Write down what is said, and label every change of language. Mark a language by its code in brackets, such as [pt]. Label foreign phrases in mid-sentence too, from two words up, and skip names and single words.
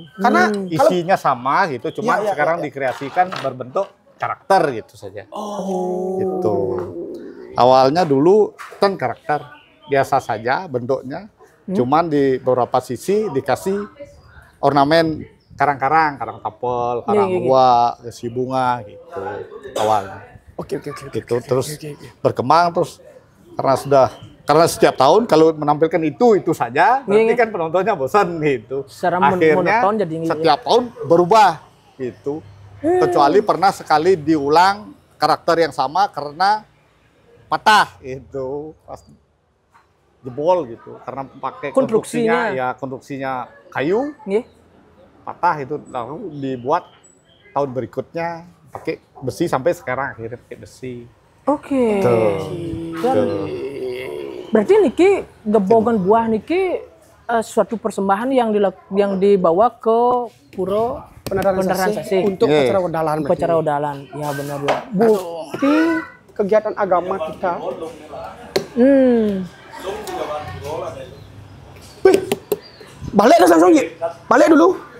[id] Karena kalau Isinya sama gitu, cuma sekarang dikreasikan berbentuk karakter gitu saja. Gitu. Awalnya dulu kan karakter biasa saja bentuknya, cuman di beberapa sisi dikasih ornamen karang-karang, karang tapel, karang buah, si bunga gitu awalnya. Oke. Gitu terus berkembang terus karena sudah Karena setiap tahun kalau menampilkan itu saja, berarti kan penontonnya bosan gitu. Secara Akhirnya monoton jadi setiap tahun berubah gitu. Kecuali pernah sekali diulang karakter yang sama karena patah itu pas jebol gitu. Karena pakai konstruksinya kayu, patah itu lalu dibuat tahun berikutnya pakai besi sampai sekarang akhirnya pakai besi. Oke. Berarti niki gebogan buah niki suatu persembahan yang dibawa ke Puro Beneran Sase untuk acara wedalan. Acara wedalan. Ya benar ya. Bukti kegiatan agama kita. Wih, balik langsung Ji. Balik dulu.